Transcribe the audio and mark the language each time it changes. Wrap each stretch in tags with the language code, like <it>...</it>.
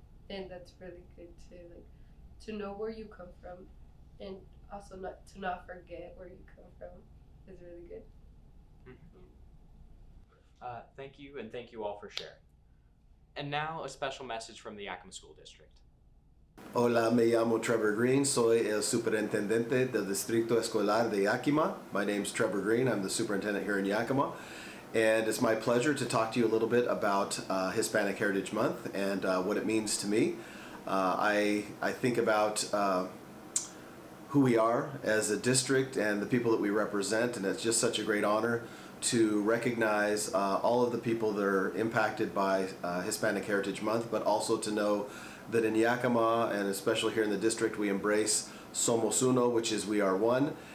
<en>And that's really good to know where you come from, and also not forget where you come from is really good. Thank you, and thank you all for sharing. And now a special message from the Yakima School District.</en> <es>Hola, me llamo Trevor Green. Soy el superintendente del Distrito Escolar de Yakima.</es> <en>My name's Trevor Green. I'm the superintendent here in Yakima. And it's my pleasure to talk to you a little bit about Hispanic Heritage Month and what it means to me. I think about who we are as a district and the people that we represent, and it's just such a great honor to recognize all of the people that are impacted by Hispanic Heritage Month, but also to know that in Yakima, and especially here in the district, we embrace</en> <es>Somos Uno,</es> <en>which is we are one.</en>